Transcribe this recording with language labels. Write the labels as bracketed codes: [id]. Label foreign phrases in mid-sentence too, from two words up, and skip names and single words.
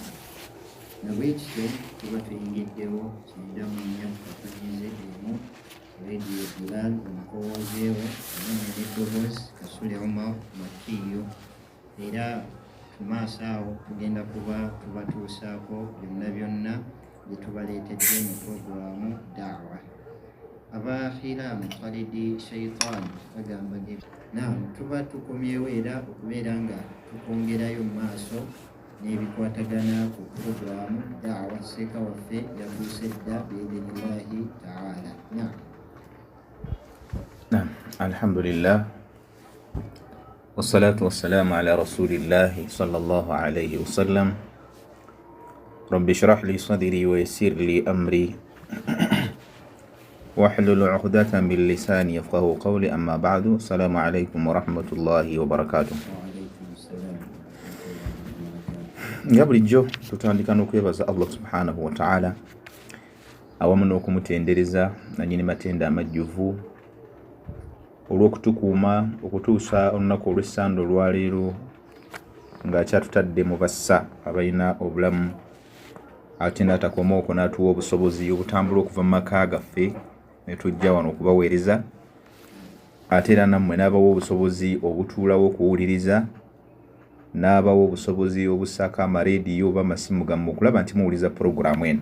[lg] Na bwekityo tuba tuyingiddewo 94 kafanyize emu Radio Bilal omukowoozeewo omanya n'eddoboozi Kasule Omar Makiyo, era tumaaso awo tugenda kuba tubatuusaako byonna bye tubaleetedde mu puroguramu Da'wa. Abakhiramu Khalidi Shaitan bagamba tuba tukomyewo era okubeera nga tukongerayo mu maaso n'ebikwatagana ku puroguramu Da'wa. Seeka waffe yabuuse dda [ar] بإذن الله تعالى. الحمد لله والصلاة والسلام على رسول الله صلى الله عليه وسلم. رب اشرح لي صدري ويسر لي أمري واحلل عقدة من لساني يفقهوا قولي. أما بعد. السلام عليكم ورحمة الله وبركاته. [lg] Nga bulijjo tutandika n'okwebaza Allah [ar] سبحانه وتعالى [lg] awamu n'okumutendereza nannyini matenda amajjuvu olw'okutukuuma okutuusa olunaku olw'essande olwaleero ng'akyatutadde mu bassa abalina obulamu, ate n'atakoma okwo n'atuwa obusobozi obutambula okuva mu maka gaffe ne tujja wano okubaweereza, ate era nammwe n'abawa obusobozi obutuulawo okuwuliriza, n'abawa obusobozi obusaako amareediyo oba amasimu gammwe okulaba nti muwuliza puroguramu eno.